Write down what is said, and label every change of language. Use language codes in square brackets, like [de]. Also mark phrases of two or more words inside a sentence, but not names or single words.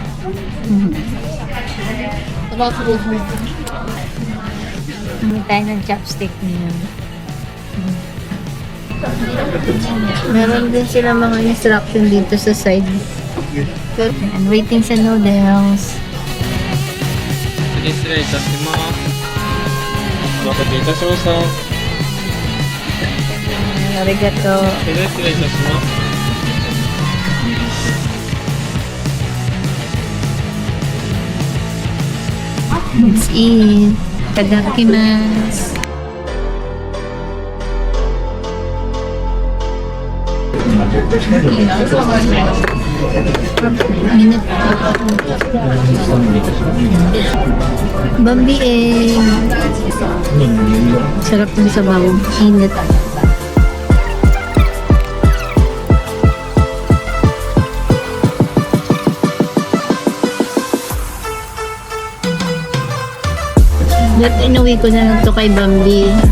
[tl] Hindi tayo ng chopstick niyo. Meron din sila mga instruction dito sa side. And waiting sa noodles. [ja] 失礼いたします。お待たせいたしました。 Arigato. 失礼いたします。 [en] Let's eat. [ja] Tadakimasu. Minute. [en] Bambi egg. [tl] Sarap ng sabaw. Init. That inuwi ko na lang to kay Bambi.